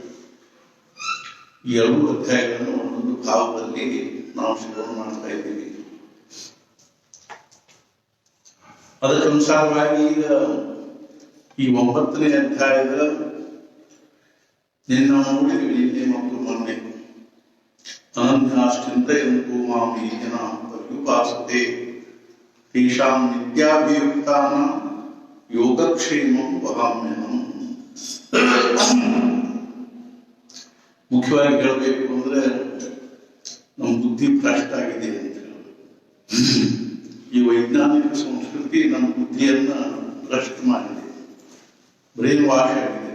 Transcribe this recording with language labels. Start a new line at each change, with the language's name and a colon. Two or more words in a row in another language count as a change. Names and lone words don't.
Kannada: ಈ 2 ಅಧ್ಯಾಯಗಳನ್ನು ಒಂದೊಂದು ಭಾವದಲ್ಲಿ ನಾವು ಶ್ರವಣ ಮಾಡ್ತಾ ಇದ್ದೀವಿ. ಅದಕ್ಕನುಸಾರವಾಗಿ ಈಗ ಈ 9ನೇ ಅಧ್ಯಾಯದ ನಿನ್ನ ನೋಡಿದ್ವಿ ನಿನ್ನೆ ಮತ್ತು ಮೊನ್ನೆ.
Sanskrit: ಅನನ್ಯಾಶ್ಚಿಂತಯಂತು ಮಾಂ ಯೇ ಜನಾಃ ಪರ್ಯುಪಾಸತೆ ತೇಷಾಂ ನಿತ್ಯಾಭಿಯುಕ್ತಾನಾಂ ಯೋಗಕ್ಷೇಮಂ ವಹಾಮ್ಯಹಂ.
Kannada: ಮುಖ್ಯವಾಗಿ ಹೇಳಬೇಕು ಅಂದ್ರೆ ನಮ್ಮ ಬುದ್ಧಿ ಭ್ರಷ್ಟ ಆಗಿದೆ ಅಂತ. ಈ ವೈಜ್ಞಾನಿಕ ಸಂಸ್ಕೃತಿ ನಮ್ಮ ಬುದ್ಧಿಯನ್ನ ಭ್ರಷ್ಟ ಮಾಡಿದೆ,
English: brain wash
Kannada: ಆಗಿದೆ.